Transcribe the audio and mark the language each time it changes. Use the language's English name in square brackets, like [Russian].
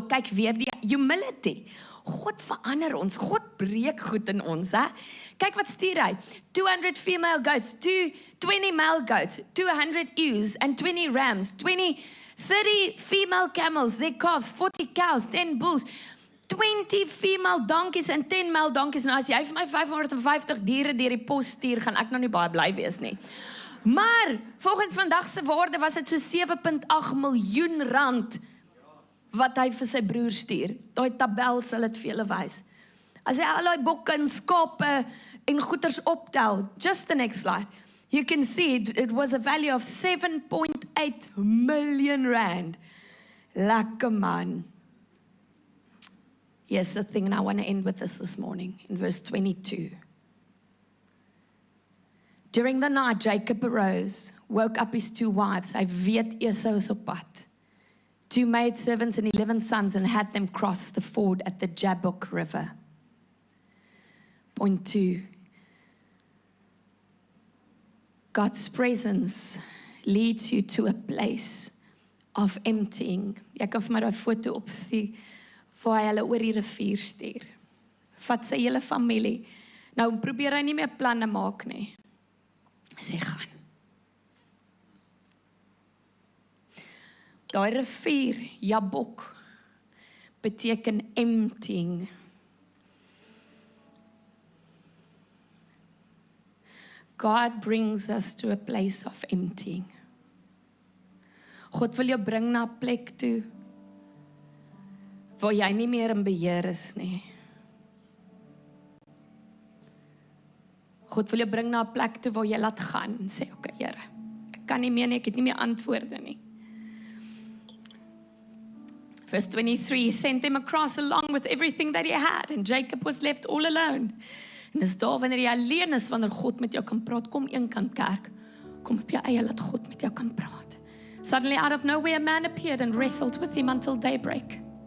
[Afrikaans] Kyk weer die humility. God verander ons, God breek goed in ons, hè? [English] Kyk wat stuur hy, 200 female goats, 20 male goats, 200 ewes and 20 rams, 30 female camels, their calves, 40 cows, 10 bulls, 20 female donkeys and 10 male donkeys. [Afrikaans] Nou as jy vir my 550 diere deur die pos stuur, gaan ek nou nie baie bly wees nie. Maar, volgens vandag se waarde was dit so 7.8 miljoen rand, wat hy vir sy broer stuur. Daai tabel sal dit vir julle wys. As hy al die bokke en skape en goeders optel, [English] just the next slide, you can see it was a value of 7.8 million rand. [Afrikaans] Lekker man. [English] Here's the thing, and I want to end with this morning, in verse 22. During the night, Jacob arose, woke up his 2 wives. [Afrikaans] Hy weet Esau is op pad. [English] 2 maidservants and 11 sons, and had them cross the ford at the Jabbok River. Point 2. God's presence leads you to a place of emptying. [Afrikaans] Ek kan vir my daai foto opsien, waar hy hulle oor die rivier stuur. Vat sy hele familie, Nou probeer hy nie meer planne maak nie. Hy sê, gaan. Daai rivier, Jabok, beteken emptying. [English] God brings us to a place of emptying. [Afrikaans] God wil jou bring na 'n plek toe, waar jy nie meer in beheer is nie. God wil jou bring na 'n plek toe waar jy laat gaan en sê, okay, Here, ek kan nie meer nie, ek het nie meer antwoorde nie. [English] Verse 23, he sent them across along with everything that he had, and Jacob was left all alone. [Afrikaans] En dis daar wanneer jy alleen is, wanneer God met jou kan praat, kom eenkant kerk, kom op jou eie, laat God met jou kan praat. [English] Suddenly out of nowhere a man appeared and wrestled with him until daybreak.